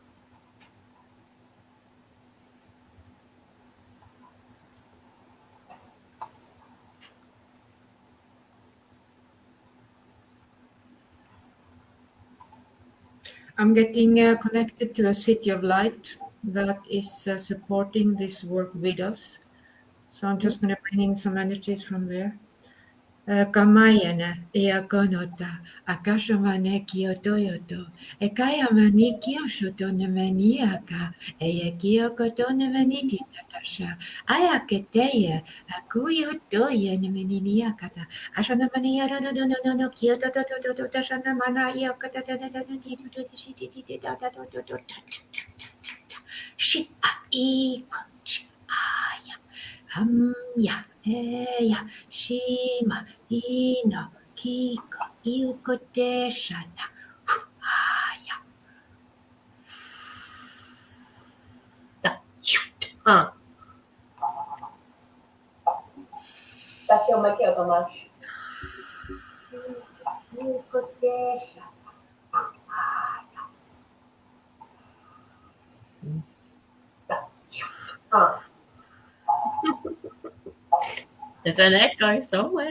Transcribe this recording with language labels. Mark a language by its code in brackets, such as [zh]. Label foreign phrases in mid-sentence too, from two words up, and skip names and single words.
[en] I'm getting connected to a city of light that is supporting this work with us. So I'm just going to bring in some energies from there. Kamayana eakonota akashamane kiotoyoto ekayamani kiosotone maniaka eyakiyokotone maniti tatasha ayaketeya akuyotoya nemeniniakata ashanamaniya no kiototototo tashanamana yakata shi aya ya eya shima ino kiko iukoteshana aya. That's your Miguel Tomas. There's an echo somewhere.